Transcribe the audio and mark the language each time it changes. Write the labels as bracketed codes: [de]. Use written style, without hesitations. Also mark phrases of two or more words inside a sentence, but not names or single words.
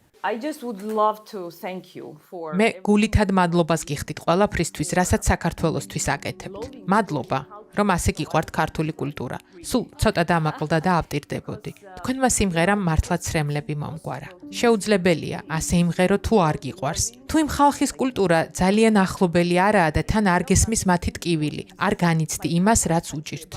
[en] I just would love to thank you for [ka] მე გულითად მადლობას გიხდით ყველაფრისთვის, რასაც საქართველოსთვის აკეთებთ. მადლობა, რომ ასე გიყვართ ქართული კულტურა. სულ ცოტა დამაყლდა და ავტირდებოდი. თქვენმა სიმღერამ მართლაც სრემლები მომგვარა. შეუძლებელია ასე იმღერო თუ არ გიყვარს. თუ იმ ხალხის კულტურა ძალიან ახლობელი არაა და თან არ გესმის მათი ტკივილი, არ განიცდი იმას, რაც უჭირთ.